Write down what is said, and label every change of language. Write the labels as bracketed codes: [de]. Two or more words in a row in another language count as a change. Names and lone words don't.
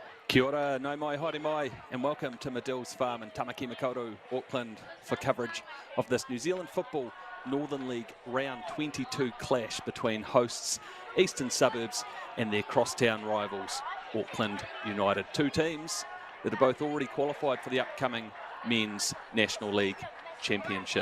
[mi] Kia ora, nau mai, haere mai, [en] and welcome to Madills Farm in Tamaki Makaurau, Auckland, for coverage of this New Zealand Football Northern League Round 22 clash between hosts Eastern Suburbs and their crosstown rivals, Auckland United. Two teams that are both already qualified for the upcoming Men's National League Championship.